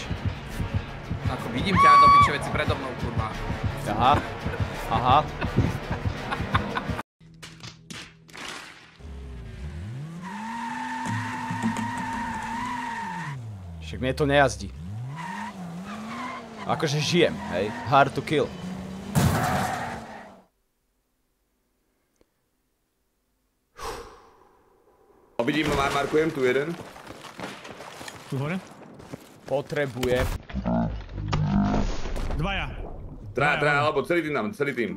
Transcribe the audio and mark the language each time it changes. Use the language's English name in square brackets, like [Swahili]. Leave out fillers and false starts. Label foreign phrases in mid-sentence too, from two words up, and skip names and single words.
[Slovak] Ako vidím ťa do piče veci predo mnou, kurva. Aha. Však mne to nejazdí. Akože žijem, hej? [English] Hard to kill. [Slovak] Vidím, markujem tu jeden. Tu hore? Potrebujem. Dvaja. Traja, alebo celý tým.